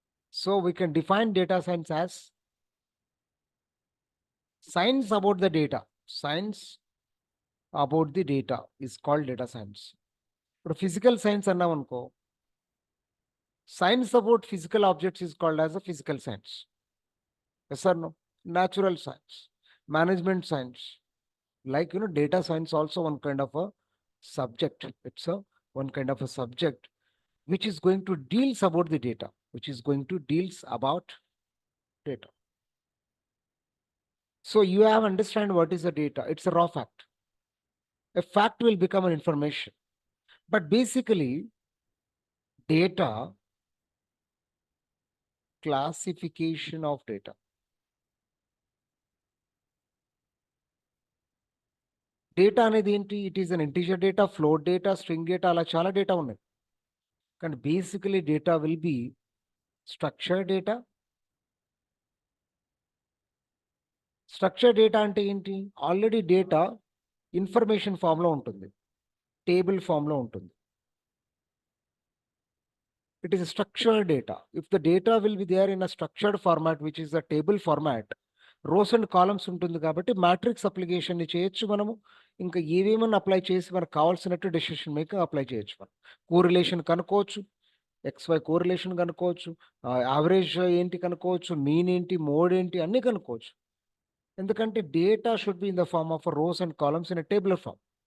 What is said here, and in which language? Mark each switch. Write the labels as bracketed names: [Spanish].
[English] So we can define data science as science about the data. Science about the data is called data science. [Telugu] ఇప్పుడు physical science అన్నామనుకో, [English] Science about physical objects is called as a physical science. Yes or no? Natural science, management science, like data science also one kind of a subject. It's a one kind of a subject which is going to deals about the data, which is going to deals about data. So you have understand what is the data. It's a raw fact. A fact will become an information. But basically, data, classification of data. [Telugu] Data అనేది ఏంటి? [English] it is an integer data, float data, string data, [Telugu] అలా చాలా data ఉన్నాయి. [English] కానీ basically data will be structure data. [Telugu] Structure data అంటే ఏంటి? Already data information ఫామ్‌లో ఉంటుంది, టేబుల్ ఫామ్‌లో ఉంటుంది. [English] It is a structured data. If the data will be there in a structured format, which is a table format, rows and columns [Telugu] ఉంటుంది కాబట్టి matrix అప్లికేషన్‌ని చేయొచ్చు మనము. ఇంకా ఏవేమన్నా అప్లై చేసి మనకు కావాల్సినట్టు డెసిషన్ మేకింగ్ అప్లై చేయొచ్చు మనం. కోరిలేషన్ కనుక్కోవచ్చు, ఎక్స్‌వై కోరిలేషన్ కనుక్కోవచ్చు, యావరేజ్ ఏంటి కనుక్కోవచ్చు, మీన్ ఏంటి, మోడ్ ఏంటి అన్నీ కనుక్కోవచ్చు. [English] ఎందుకంటే data should be in the form of rows and columns in a tabular form.